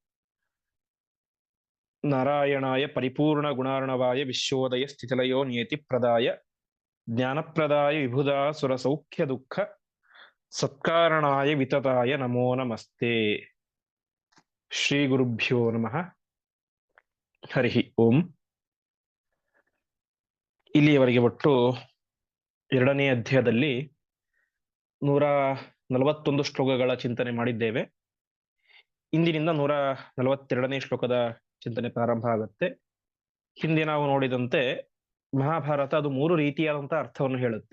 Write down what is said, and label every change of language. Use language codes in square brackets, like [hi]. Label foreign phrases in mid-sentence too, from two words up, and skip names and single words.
[sa] नारायणाय परिपूर्णगुणार्णवाय विश्वोदय स्थितिलयो नियतिप्रदाय ज्ञानप्रदाय विबुधा सुरसौख्यदुःख सत्कारणाय वितताय नमो नमस्ते। श्रीगुरुभ्यो नमः। ಹರಿ ಓಂ. [kn] ಇಲ್ಲಿಯವರೆಗೆ ಒಟ್ಟು ಎರಡನೇ ಅಧ್ಯಾಯದಲ್ಲಿ 141 ಶ್ಲೋಕಗಳ ಚಿಂತನೆ ಮಾಡಿದ್ದೇವೆ. ಇಂದಿನಿಂದ 142ನೇ ಶ್ಲೋಕದ ಚಿಂತನೆ ಪ್ರಾರಂಭ ಆಗುತ್ತೆ. ಹಿಂದೆ ನಾವು ನೋಡಿದಂತೆ ಮಹಾಭಾರತ ಅದು 3 ರೀತಿಯಾದಂತಹ ಅರ್ಥವನ್ನು ಹೇಳುತ್ತೆ.